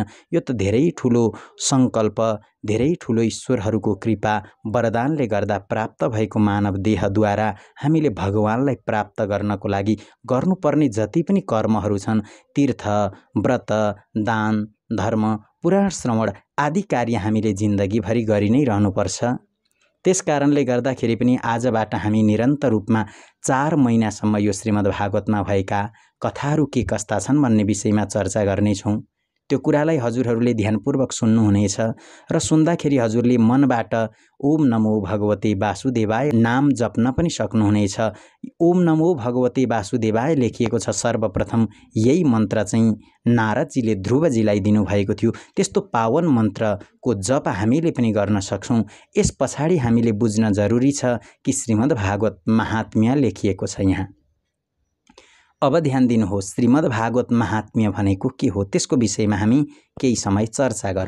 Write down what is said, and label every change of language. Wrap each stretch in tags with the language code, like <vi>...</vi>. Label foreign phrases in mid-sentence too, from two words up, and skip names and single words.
<ne>यो त धेरै ठुलो सङ्कल्प, धेरै ठुलो ईश्वरहरूको कृपा वरदानले गर्दा प्राप्त भएको मानव देहद्वारा हामीले भगवानलाई प्राप्त गर्नको लागि गर्नुपर्ने जति पनि कर्महरू छन्, तीर्थ, व्रत, दान, धर्म, पुराण श्रवण आदि कार्य हामीले जिन्दगीभरि गरि नै रहनुपर्छ। त्यस कारणले गर्दाखेरि पनि आजबाट हामी निरन्तर रूपमा 4 महिनासम्म यो श्रीमद्भागवतमा भएका कथाहरू के कस्ता छन् भन्ने विषयमा चर्चा गर्नेछौँ। त्यो कुरालाई हजुरहरूले ध्यानपूर्वक सुन्नुहुनेछ र सुन्दाखेरि हजुरले मनबाट</ne> <sa>ओम नमो भगवते वासुदेवाय</sa> <ne>नाम जप्न पनि सक्नुहुनेछ।</ne> <sa>ओम नमो भगवते वासुदेवाय</sa> <ne>लेखिएको छ। सर्वप्रथम यही मन्त्र चाहिँ नारदजीले ध्रुवजीलाई दिनुभएको थियो। त्यस्तो पावन मन्त्रको जप हामीले पनि गर्न सक्छौँ। यस पछाडि हामीले बुझ्न जरुरी छ कि श्रीमद्भागवत महात्म्य लेखिएको छ यहाँ। अब ध्यान दिनुहोस्, श्रीमद्भागवत महात्म्य भनेको के हो त्यसको विषयमा हामी केही समय चर्चा गरौँ।</ne>